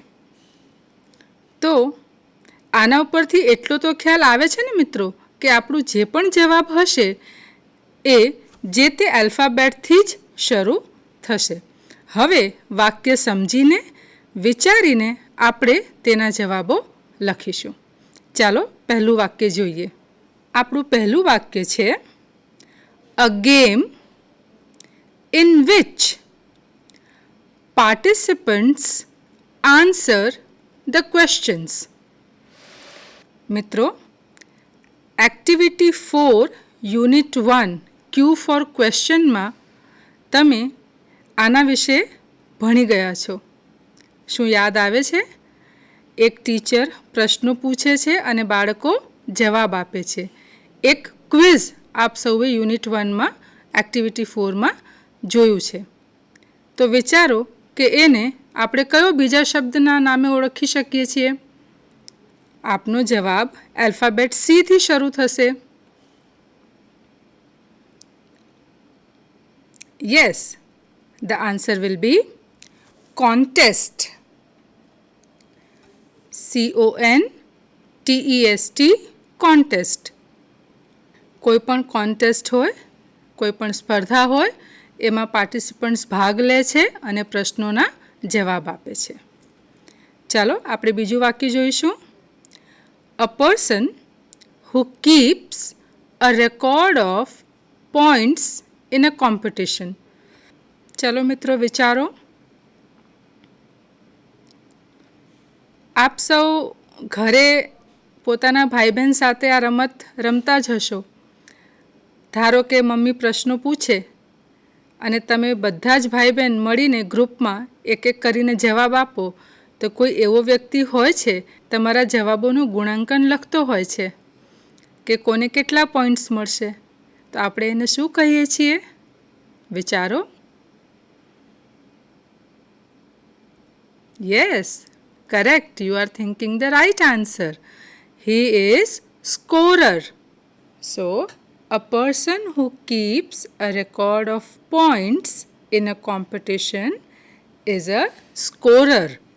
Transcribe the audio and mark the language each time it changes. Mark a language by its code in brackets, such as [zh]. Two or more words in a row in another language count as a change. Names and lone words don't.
[gu] તો આના ઉપરથી એટલો તો ખ્યાલ આવે છે ને મિત્રો, કે આપણું જે પણ જવાબ હશે એ જે તે આલ્ફાબેટથી જ શરૂ થશે. હવે વાક્ય સમજીને વિચારીને આપણે તેના જવાબો લખીશું. ચાલો પહેલું વાક્ય જોઈએ. આપણું પહેલું વાક્ય છે, [en] a game in which participants answer the questions. [gu] મિત્રો, એક્ટિવિટી 4 યુનિટ 1 [en] Q for question [gu] માં તમે આના વિશે ભણી ગયા છો? શું યાદ આવે છે? એક ટીચર પ્રશ્નો પૂછે છે અને બાળકો જવાબ આપે છે. એક ક્વિઝ આપ સૌએ યુનિટ 1માં એક્ટિવિટી 4માં જોયું છે. તો વિચારો કે એને આપણે કયો બીજા શબ્દના નામે ઓળખી શકીએ છીએ? આપનો જવાબ [en] alphabet C [gu] થી શરૂ થશે. [en] Yes, the answer will be contest. CONTEST, contest. [gu] કોઈ પણ કોન્ટેસ્ટ હોય, કોઈ પણ સ્પર્ધા હોય, એમાં પાર્ટિસિપન્ટ્સ ભાગ લે છે અને પ્રશ્નોના જવાબ આપે છે. ચાલો આપણે બીજું વાક્ય જોઈશું. [en] A person who keeps a record of points in a competition. [gu] ચલો મિત્રો વિચારો. આપ સૌ ઘરે પોતાના ભાઈ બહેન સાથે આ રમત રમતા જ હશો. ધારો કે મમ્મી પ્રશ્નો પૂછે અને તમે બધા જ ભાઈ બહેન મળીને ગ્રુપમાં એક એક કરીને જવાબ આપો, તો કોઈ એવો વ્યક્તિ હોય છે તમારા જવાબોનું ગુણાંકન લખતો હોય છે કે કોને કેટલા પોઈન્ટ્સ મળશે. તો આપણે એને શું કહીએ છીએ? વિચારો. [en] Yes, correct. You are thinking the right answer. He is scorer. So, a person who keeps a record of points in a competition is a scorer.